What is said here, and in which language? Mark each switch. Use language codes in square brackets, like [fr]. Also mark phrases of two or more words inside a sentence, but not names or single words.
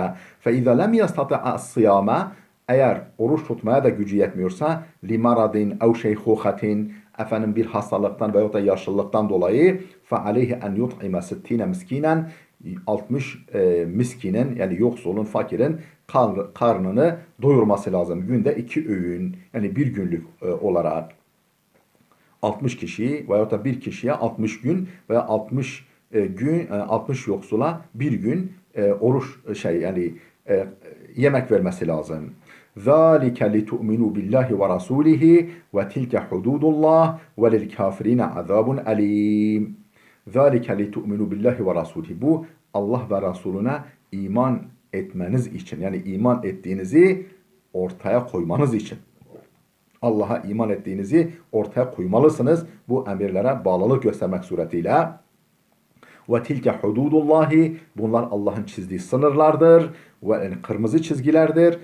[ar] فإذا لم يستطع صيام [tr] eğer oruç tutmaya da gücü yetmiyorsa [ar] لمرض أو شيخوخة [tr] efendim bir hastalıktan veyahut da yaşlılıktan dolayı [ar] فعليه أن يطعم 60 مسكينا [tr] 60 miskinin yani yoksulun, fakirin karnını doyurması lazım. Günde 2 öğün yani bir günlük olarak 60 kişiyi veyahut da bir kişiye 60 gün veya 60 gün 60 yoksula bir gün oruç yani yemek vermesi lazım. [ar] ذَٰلِكَ لِتُؤْمِنُوا بِاللّٰهِ وَرَسُولِهِ وَتِلْكَ حُدُودُ اللّٰهِ وَلِلْكَافِرِينَ عَذَابٌ أَلِيمٌ ذَٰلِكَ لِتُؤْمِنُوا بِاللّٰهِ وَرَسُولِهِ [tr] Bu Allah ve Resulüne iman etmeniz için yani iman ettiğinizi ortaya koymanız için. Allah'a iman ettiğinizi ortaya koymalısınız. Bu emirlere bağlılık göstermek suretiyle. [ar] وتلك حدود الله [tr] bunlar Allah'ın çizdiği sınırlardır ve kırmızı çizgilerdir.